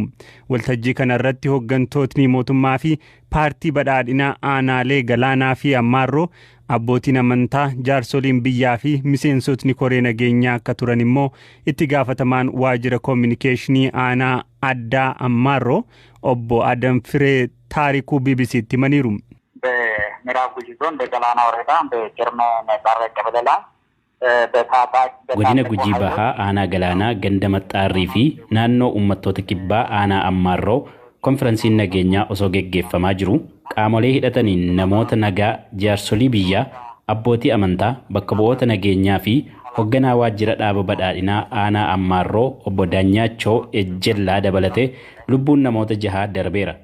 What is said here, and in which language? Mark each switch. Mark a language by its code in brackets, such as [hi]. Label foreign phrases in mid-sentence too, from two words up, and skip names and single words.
[om] Waltajjii kanarratti hooggantootni mootummaa fi paartii badhaadhinaa aanaalee Galaanaa fi Ammaarroo abbootiin amantaa jaarsoliin biyyaa fi miseensotni koree nageenyaa akka turan immoo itti gaafatamaan waajjira kominikeeshinii aanaa addaa Ammaarroo obbo Adam Firee taarikuu BBC'tti himaniiru. [am] በምዕራብ ጉጂ ዞን በገላና ወረዳ በጀርመን ባረ ቀበሌላ [om] godina Gujii Bahaa aanaa Galaanaa ganda Maxxaarrii fi naannoo uummattoota kibbaa aanaa Ammaarroo konferensiin nageenyaa osoo geggeeffamaa jiru qaamolee hidhataniin namoota nagaa jaarsolii biyyaa abbootii amantaa bakka bu'oota nageenyaa fi hoogganaa waajjira dhaaba badhaadhinaa aanaa Ammaarroo obbo Daanyaachoo Ejjellaa dabalatee lubbuun namoota 6 darbeera.